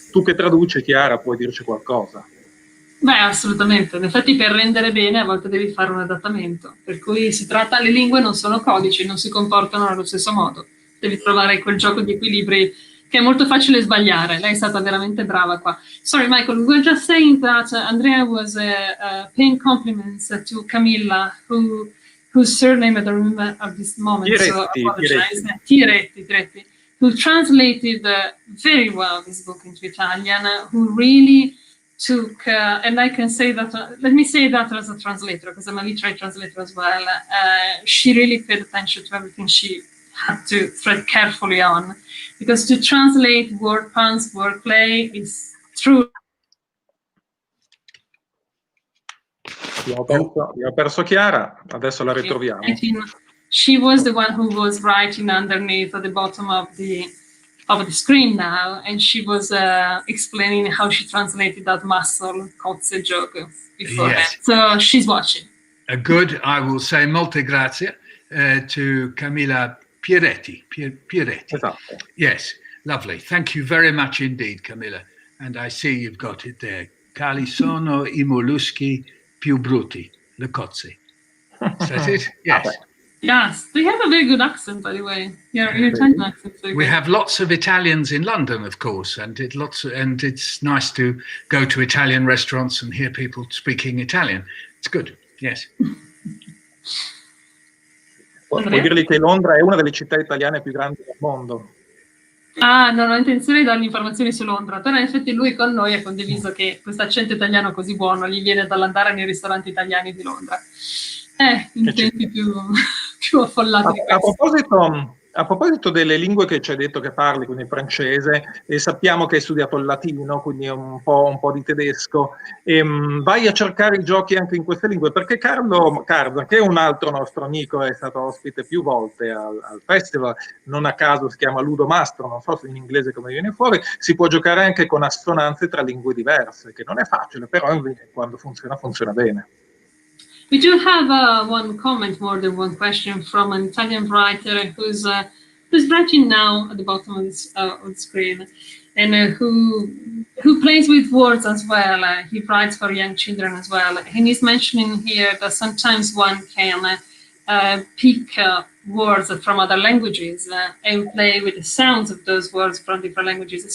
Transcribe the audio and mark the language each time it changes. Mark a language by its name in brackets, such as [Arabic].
[Italian] Tu che traduci, Chiara, puoi dirci qualcosa? Beh, assolutamente. In effetti per rendere bene a volte devi fare un adattamento, per cui le lingue non sono codici, non si comportano allo stesso modo. Devi trovare quel gioco di equilibri che è molto facile sbagliare. Lei è stata veramente brava qua. [English] Sorry, Michael, we were just saying that Andrea was paying compliments to Camilla, whose surname I don't remember at this moment, Tiretti, so I apologize. Tiretti, who translated very well this book into Italian, who really took, and I can say that, let me say that as a translator, because I'm a literary translator as well, she really paid attention to everything she had to thread carefully on, because to translate word puns, wordplay is true. [Italian] Abbiamo perso Chiara, adesso la ritroviamo. [English] She was the one who was writing underneath at the bottom of the of the screen now, and she was explaining how she translated that muscle, cozze gioco, beforehand. Yes. So she's watching. Good. I will say [Italian] molte grazie [English] to Camilla Pieretti. [Italian] Esatto. [English] Yes, lovely. Thank you very much indeed, Camilla. And I see you've got it there. [Italian] Quali sono I molluschi più brutti? Le cozze. [English] Is that it? Yes. Yes, they have a very good accent, by the way. Your Italian accent. We have lots of Italians in London, of course, and it's nice to go to Italian restaurants and hear people speaking Italian. It's good. Yes. [Italian] Vuol dirgli che Londra è una delle città italiane più grandi del mondo. Ah, non ho intenzione di dargli informazioni su Londra, però in effetti lui con noi ha condiviso che questo accento italiano così buono gli viene dall'andare nei ristoranti italiani di Londra. In tempi più affollati di questo. A proposito delle lingue che ci hai detto che parli, quindi il francese, e sappiamo che hai studiato il latino, quindi un po' di tedesco, vai a cercare i giochi anche in queste lingue, perché Carlo Carza, che è un altro nostro amico, è stato ospite più volte al festival, non a caso si chiama Ludo Mastro, non so se in inglese come viene fuori, si può giocare anche con assonanze tra lingue diverse, che non è facile, però quando funziona bene. [English] We do have one comment, more than one question, from an Italian writer who's writing now at the bottom of the screen, and who plays with words as well. He writes for young children as well, and he's mentioning here that sometimes one can pick words from other languages and play with the sounds of those words from different languages.